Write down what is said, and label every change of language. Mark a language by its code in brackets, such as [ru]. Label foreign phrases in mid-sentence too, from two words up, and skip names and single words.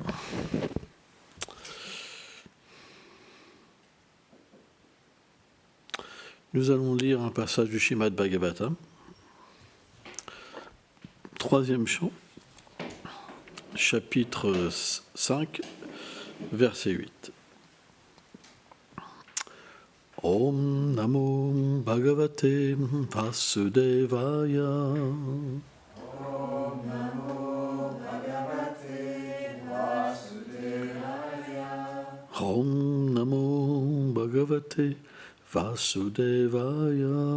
[fr] Nous allons lire un passage du Srimad Bhagavatam, 3e chant, chapitre 5, verset 8. [sa] ॐ नमो भगवते वासुदेवाय. ॐ नमो भगवते वासुदेवाय.